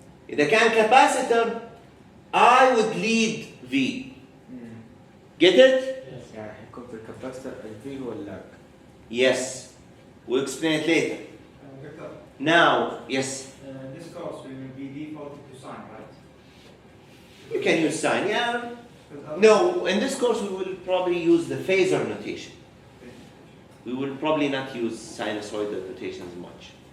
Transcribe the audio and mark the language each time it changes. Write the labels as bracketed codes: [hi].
[ar] إذا كان [en] capacitor I would lead V. Get it? [ar] يعني حيكون في الكاباستر الفي هو اللاج. [en] Yes. We'll explain it later. Victor, Now, yes. in this course we will be defaulted to sign, right? You can use sign, yeah. Because No, in this course we will probably use the phasor notation. We will probably not use sinusoidal notations much.